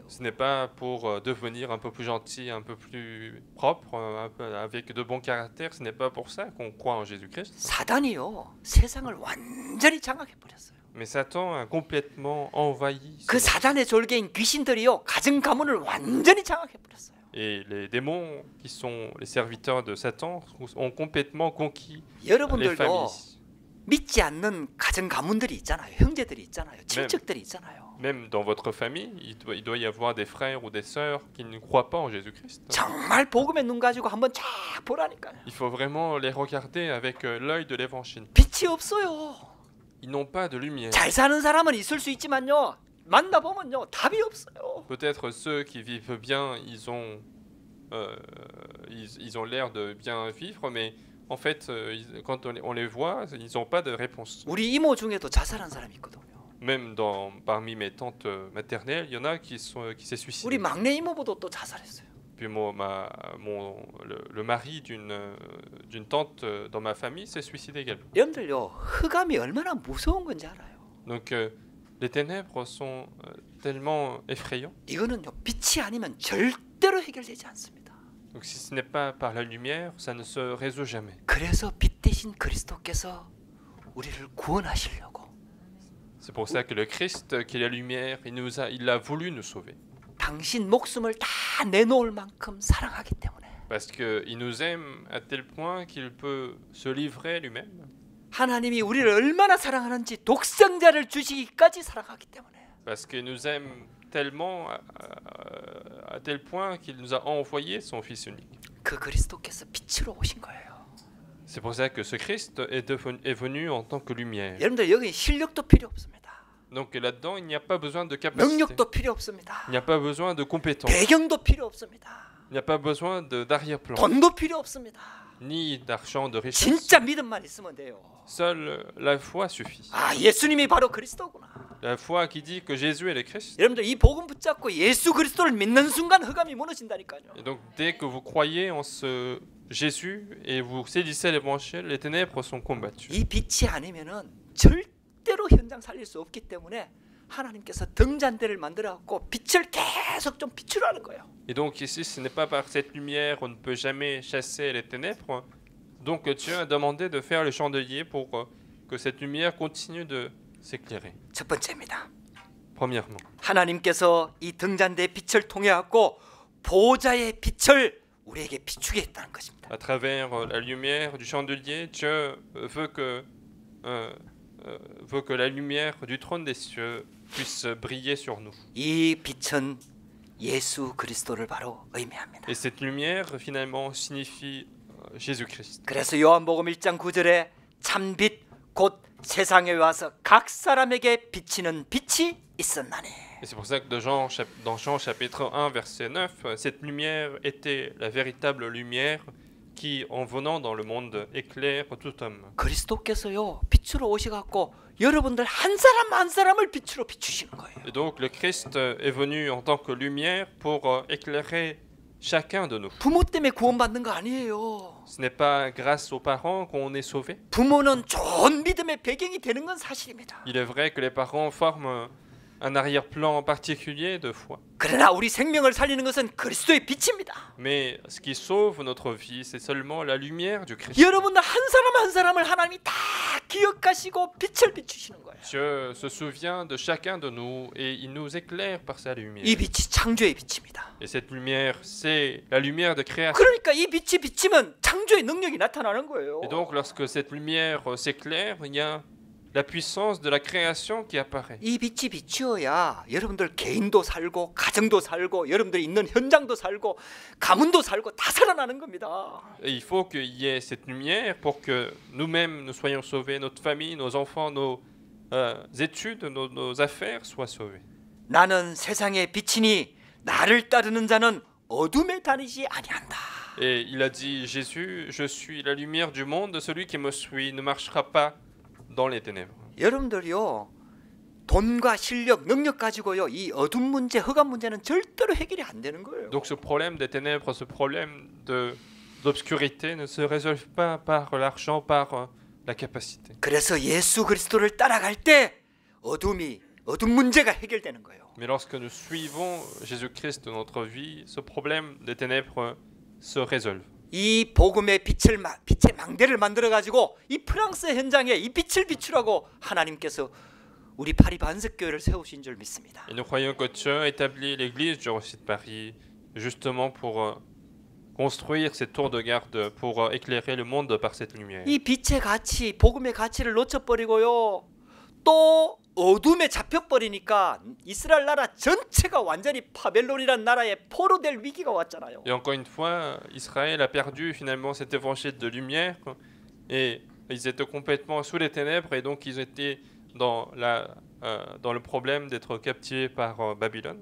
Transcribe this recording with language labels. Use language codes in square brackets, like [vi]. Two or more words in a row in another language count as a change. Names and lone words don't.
[fr] Ce n'est pas pour devenir un peu plus gentil, un peu plus propre, un peu avec de bons caractères. Ce n'est pas pour ça qu'on croit en Jésus-Christ. [ko] 사단이요 세상을 완전히 장악해 버렸어요. [fr] Mais Satan a complètement envahi [ko] 그 [fr] ce monde. [ko] 사단의 졸개인 귀신들이요 가정 가문을 완전히 장악해 버렸어요. [fr] Et les démons qui sont les serviteurs de Satan ont complètement conquis les [ko] 여러분들도 [fr] familles. [ko] 믿지 않는 가정 가문들이 있잖아요. 형제들이 있잖아요. 친척들이 있잖아요. [fr] Même dans votre famille, il doit y avoir des frères ou des sœurs qui ne croient pas en Jésus-Christ. [ko] 정말 복음의 눈 가지고 한번 쫙 보라니까요. [fr] Il faut vraiment les regarder avec l'œil de l'évangile. [ko] 빛이 없어요. [fr] Ils n'ont pas de lumière. [ko] 잘 사는 사람은 있을 수 있지만요. 만나보면요. 답이 없어요. [fr] Peut-être ceux qui vivent bien, ils ont l'air de bien vivre, mais en fait, quand on les voit, ils n'ont pas de réponse. [ko] 우리 이모 중에도 자살한 사람이 있거든요. [fr] Même parmi mes tantes maternelles, il y en a qui s'est suicidé. [ko] 우리 막내 이모부도 또 자살했어요. [fr] Puis le mari d'une tante dans ma famille s'est suicidé également. [ko] 여러분들요. 흑암이 얼마나 무서운 건지 알아요. [fr] Donc les ténèbres sont tellement effrayants. [ko] 이거는요. 빛이 아니면 절대로 해결되지 않습니다. [fr] Donc si ce n'est pas par la lumière, ça ne se résout jamais. [ko] 그래서 빛 대신 그리스도께서 우리를 구원하시려고 [fr] C'est pour ça que le Christ, qui est la lumière, il a voulu nous sauver. [ko] 당신 목숨을 다 내놓을 만큼 사랑하기 때문에 [fr] Parce qu'il nous aime à tel point qu'il peut se livrer lui-même. [ko] 하나님이 우리를 얼마나 사랑하는지 독생자를 주시기까지 사랑하기 때문에 [fr] Parce qu'il nous aime tellement, à tel point qu'il nous a envoyé son Fils unique. [ko] 그 그리스도께서 빛으로 오신 거예요. [fr] C'est pour ça que ce Christ est venu en tant que lumière. [ko] 여러분들 여기 실력도 필요 없습니다. [fr] Donc là-dedans, il n'y a pas besoin de capacité. [ko] 능력도 필요 없습니다. [fr] Il n'y a pas besoin de compétences. [ko] 배경도 필요 없습니다. [fr] Il n'y a pas besoin d'arrière-plan. [ko] 돈도 필요 없습니다. [fr] Ni d'argent, de richesse. [ko] 진짜 믿음만 있으면 돼요. [fr] Seule la foi suffit. [ko] 아, 예수님이 바로 그리스도구나. [fr] La foi qui dit que Jésus est le Christ. [ko] 여러분들 이 복음 붙잡고 예수 그리스도를 믿는 순간 흑암이 무너진다니까요. [fr] Et donc dès que vous croyez en ce Jésus et vous saisissez l'évangile, les ténèbres sont combattues. [ko] 이 빛이 아니면은 절대로 현장 살릴 수 없기 때문에 하나님께서 등잔대를 만들어 갖고 빛을 계속 좀 비추라는 거예요. [fr] Et donc ici, ce n'est pas par cette lumière on ne peut jamais chasser les ténèbres. Donc Dieu a demandé de faire le chandelier pour que cette lumière continue de s'éclairer. [ko] 첫 번째입니다. [fr] Premièrement, [ko] 하나님께서 이 등잔대의 빛을 통해 갖고 보좌의 빛을 우리에게 비추게 했다는 것입니다. [fr] à travers la lumière du chandelier, Dieu veut que la lumière du trône des cieux puisse briller sur nous. [ko] 이 빛은 예수 그리스도를 바로 의미합니다. [fr] Et cette lumière finalement signifie Jésus-Christ. [ko] 그래서 요한복음 1장 9절에 참빛 곧 세상에 와서 각 사람에게 비치는 빛이 있었나니. [fr] Et c'est pour ça que dans Jean chapitre 1 verset 9, cette lumière était la véritable lumière qui, en venant dans le monde, éclaire tout homme. [ko] 그리스도께서요 빛으로 오셔갖고 여러분들 한 사람 한 사람을 빛으로 비추시는 거예요. [fr] Et donc le Christ est venu en tant que lumière pour éclairer chacun de nous. [ko] 부모 때문에 구원받는 거 아니에요. [fr] Ce n'est pas grâce aux parents qu'on est sauvé. [ko] 부모는 좋은 믿음의 배경이 되는 건 사실입니다. [fr] Il est vrai que les parents forment un arrière-plan particulier de foi. [ko] 그러나 우리 생명을 살리는 것은 그리스도의 빛입니다. [fr] Mais ce qui sauve notre vie, c'est seulement la lumière du Christ. [ko] 여러분들 한 사람 한 사람을 하나님이 다 기억하시고 빛을 비추시는 거예요. [fr] Dieu se souvient de chacun de nous et il nous éclaire par sa lumière. [ko] 이 빛이 창조의 빛입니다. [fr] Et cette lumière, c'est la lumière de création. [ko] 그러니까 이 빛이 비치면 창조의 능력이 나타나는 거예요. [fr] Et donc, lorsque cette lumière s'éclaire, il y a la puissance de la création qui apparaît. [ko] 이 빛이 비추어야 여러분들 개인도 살고 가정도 살고 여러분들이 있는 현장도 살고 가문도 살고 다 살아나는 겁니다. [fr] Et il faut qu'il y ait cette lumière pour que nous-mêmes nous soyons sauvés, notre famille, nos enfants, nos études, nos affaires soient sauvées. [ko] 나는 세상의 빛이니 나를 따르는 자는 어둠에 다니지 아니한다. [fr] Et il a dit, Jésus, je suis la lumière du monde, celui qui me suit ne marchera pas dans les ténèbres. [ko] 여러분들이요 돈과 실력, 능력 가지고요 이 어둠 문제, 흑암 문제는 절대로 해결이 안 되는 거예요. [fr] Donc ce problème des ténèbres, ce problème d'obscurité ne se résolve pas par l'argent, par la capacité. [ko] 그래서 예수 그리스도를 따라갈 때 어둠 문제가 해결되는 거예요. [fr] Mais lorsque nous suivons Jésus-Christ dans notre vie, ce problème des ténèbres se résolve. [ko] 이 복음의 빛의 망대를 만들어 가지고 이 프랑스 현장에 이 빛을 비추라고 하나님께서 우리 파리 반석교회를 세우신 줄 믿습니다. [fr] Et nous croyons que Dieu a établi l'église du Rocher de Paris justement pour construire cette tour de garde, pour éclairer le monde par cette lumière. [ko] 이 빛의 가치, 복음의 가치를 놓쳐버리고요. 또 어둠에 잡혀버리니까 이스라엘 나라 전체가 완전히 바벨론이란 나라에 포로될 위기가 왔잖아요. [fr] Et encore une fois, Israël a perdu finalement cet évangile de lumière et ils étaient complètement sous les ténèbres et donc ils étaient dans le problème d'être captivés par Babylone.